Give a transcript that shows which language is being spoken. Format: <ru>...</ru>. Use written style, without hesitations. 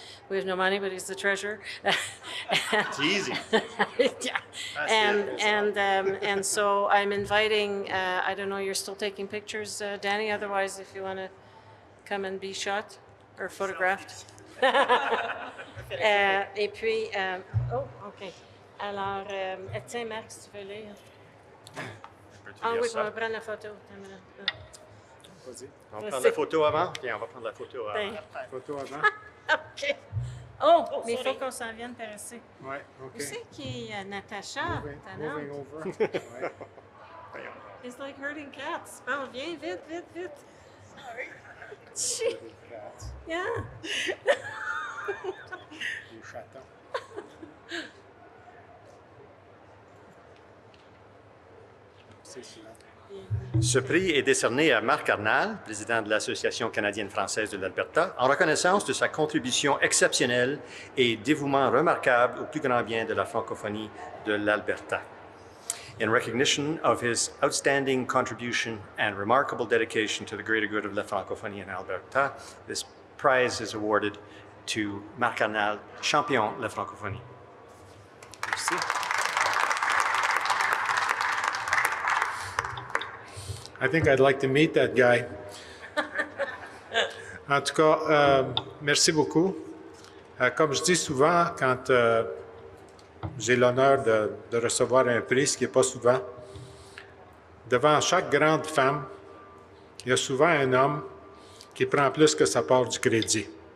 <en>We have no money, but he's the treasurer. It's easy. Yeah. And so I'm inviting, I don't know, you're still taking pictures, Danny, otherwise if you want to come and be shot or photographed.</en> <fr>Et puis, oh, OK. Alors, tiens, Marc, si tu veux lire. Ah oui, on va prendre la photo. Vas-y. On va prendre la photo avant? Bien, on va prendre la photo avant. Photo avant. OK. Oh, mais il faut qu'on s'en vienne par ici. Oui, OK. Où c'est qui est Natacha?</fr> <en>Moving over. Ouais. It's like herding cats.</en> <fr>Oh, viens, vite, vite, vite.</fr> <en>Sorry. Yeah.</en> <fr>Les chatons. Ce prix est décerné à Marc Arnal, président de l'Association canadienne-française de l'Alberta, en reconnaissance de sa contribution exceptionnelle et dévouement remarquable au plus grand bien de la francophonie de l'Alberta.</fr> <en>In recognition of his outstanding contribution and remarkable dedication to the greater good of la francophonie in Alberta, this prize is awarded to Marc Arnal,</en> <fr>champion de la francophonie. Merci.</fr> <en>I think I'd like to meet that guy.</en> <fr>En tout cas, merci beaucoup. Comme je dis souvent, quand j'ai l'honneur de recevoir un prix, ce qui n'est pas souvent. Devant chaque grande femme, il y a souvent un homme qui prend plus que sa part du crédit.</fr>